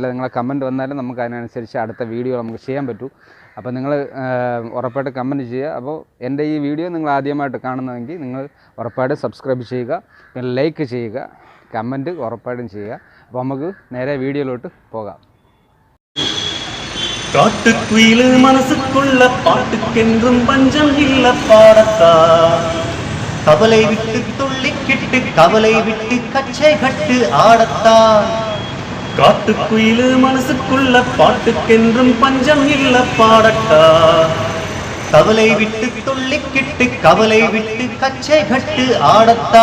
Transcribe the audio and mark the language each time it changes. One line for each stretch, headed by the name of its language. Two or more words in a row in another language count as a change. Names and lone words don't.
Malayalam: നിങ്ങളെ കമൻറ്റ് വന്നാലും നമുക്ക് അതിനനുസരിച്ച് അടുത്ത വീഡിയോ നമുക്ക് ചെയ്യാൻ പറ്റൂ. അപ്പോൾ നിങ്ങൾ ഉറപ്പായിട്ട് കമൻറ്റ് ചെയ്യുക. അപ്പോൾ എൻ്റെ ഈ വീഡിയോ നിങ്ങൾ ആദ്യമായിട്ട് കാണുന്നതെങ്കിൽ നിങ്ങൾ ഉറപ്പായിട്ട് സബ്സ്ക്രൈബ് ചെയ്യുക, പിന്നെ ലൈക്ക് ചെയ്യുക, കമൻറ്റ് ഉറപ്പായിട്ടും ചെയ്യുക. അപ്പോൾ നമുക്ക് നേരെ വീഡിയോയിലോട്ട് പോകാം.
Tamil: காட்டுக்குயிலு மனசுக்குள்ள பாட்டுக்கென்றும் பஞ்சம் இல்ல பாடத்தா, கவலை விட்டு துள்ளிக்கிட்டு கவலை விட்டு கச்சை கட்டு ஆடத்தா. காட்டுக்குயிலு மனசுக்குள்ள பாட்டுக்கென்றும் பஞ்சம் இல்ல பாடத்தா, கவலை விட்டு துள்ளிக்கிட்டு கவலை விட்டு கச்சை கட்டு ஆடத்தா.